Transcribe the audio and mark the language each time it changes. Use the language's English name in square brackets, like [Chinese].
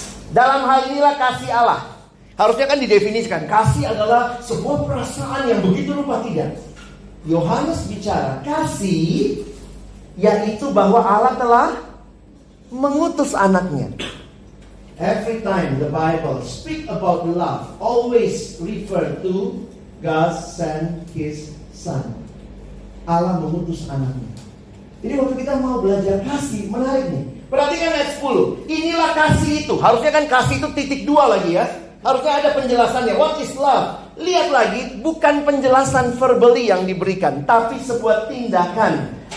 [Indonesian] Dalam hal inilah kasih Allah. Harusnya kan didefinisikan, kasih adalah sebuah perasaan yang begitu rupa, tidak. Yohanes bicara kasih, yaitu bahwa Allah telah mengutus anaknya. [English] Every time the Bible speak about love, always refer to God sent His Son. [Indonesian] Allah mengutus anaknya. Jadi waktu kita mau belajar kasih, menarik nih. Perhatikan ayat 10. Inilah kasih itu. Harusnya kan kasih itu titik 2 lagi ya. Harusnya ada penjelasannya. [English] What is love? [Indonesian] Lihat lagi, bukan penjelasan verbally yang diberikan, tapi sebuah tindakan.